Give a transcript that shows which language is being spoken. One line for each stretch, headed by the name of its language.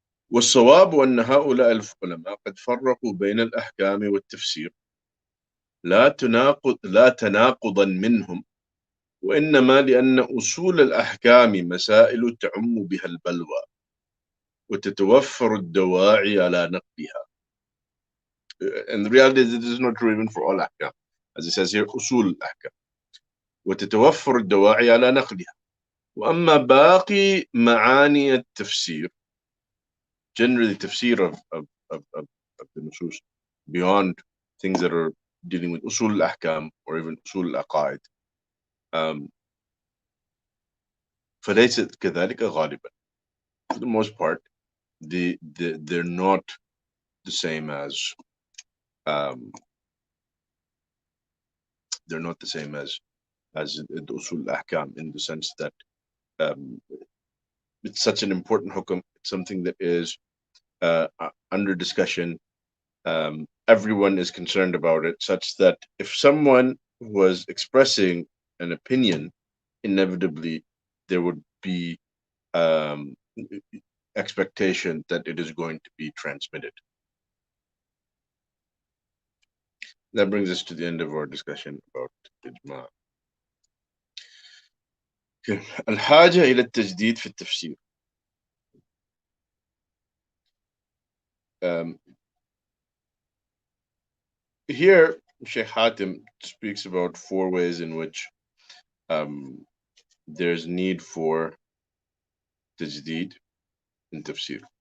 Arabic: والصواب أن هؤلاء العلماء قد فرقوا بين الأحكام والتفسير لا تناقضا منهم، وإنما لأن أصول الأحكام مسائل تعم بها البلوى وتتوفر الدواعي على نقلها.
English: And the reality is, it is not true even for all ahkam. As it says here,
Arabic: أصول الأحكام وتتوفر الدواعي على نقلها. وأما باقي معاني التفسير,
English: generally tafsir of the nusus beyond things that are dealing with usul al-ahkam or even usul al-aqaid,
Arabic: Um, فليست كذلك غالبا.
English: For the most part, they're not the same as um, they're not the same as the usul ahkam, in the sense that um, it's such an important hukum. It's something that is under discussion. Everyone is concerned about it, such that if someone was expressing an opinion, inevitably there would be um, expectation that it is going to be transmitted. That brings us to the end of our discussion about Ijma.
Arabic: الحاجة إلى التجديد في التفسير.
English: Um, here, Sheikh Hatim speaks about 4 ways in which um, there's need for tajdeed in tafsir.